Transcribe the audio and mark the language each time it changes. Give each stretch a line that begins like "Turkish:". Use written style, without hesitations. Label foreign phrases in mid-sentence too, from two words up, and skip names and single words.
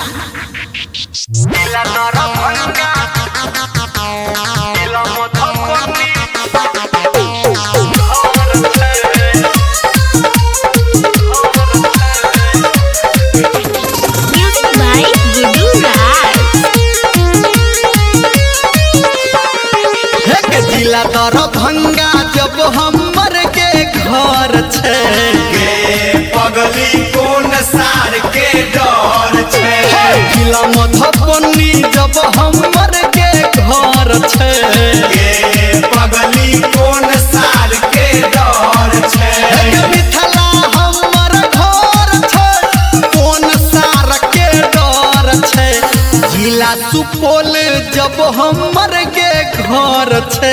English: Music by Gudu Raj.
Maithili: हे जिला दरभंगा जब हमर के घर छे पगली कोन सार के डर छे जिला मधुबनी जब हमर के घर छे पगली कोन सार के डर छे मिथिला हमर घर छे कोन सार के डर छे जिला सुपौल जब हमर के घर छे